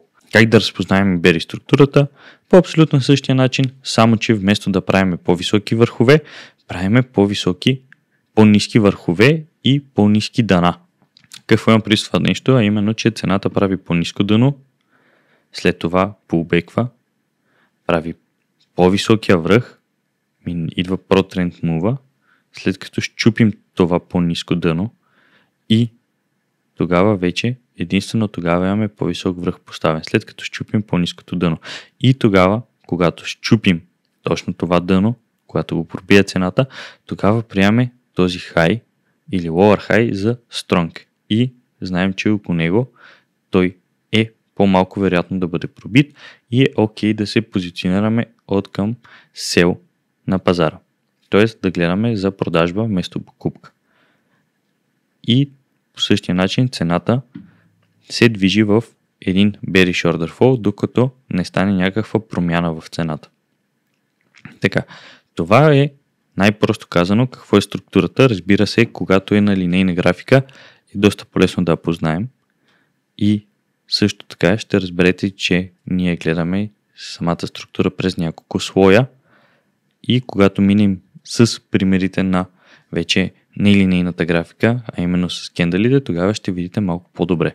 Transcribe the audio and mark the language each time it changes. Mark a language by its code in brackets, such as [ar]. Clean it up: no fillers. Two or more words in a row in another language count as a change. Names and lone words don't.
[bg] Как да разпознаем бери структурата? По абсолютно същия начин, само че вместо да правим по-високи върхове, правим по-ниски върхове и по-ниски дъна. Какво имам при това нещо? А именно, че цената прави по-ниско дъно, след това pullback-ва, прави по-високия връх, идва [en] pro-trend move, [bg] след като счупим това по-ниско дъно и тогава вече единствено тогава имаме по-висок връх поставен, след като счупим по-ниското дъно. И тогава, когато счупим точно това дъно, когато го пробие цената, тогава приемаме този high или [en] lower high [bg] за strong. И знаем, че около него той е по-малко вероятно да бъде пробит и е окей да се позиционираме от към sell на пазара. Тоест да гледаме за продажба вместо покупка. И по същия начин цената се движи в един [en] bearish order flow, [bg] докато не стане някаква промяна в цената. Така, това е най-просто казано какво е структурата. Разбира се, когато е на линейна графика е доста по-лесно да я познаем и също така ще разберете, че ние гледаме самата структура през няколко слоя и когато минем с примерите на вече нелинейната графика, а именно с кендалите, тогава ще видите малко по-добре.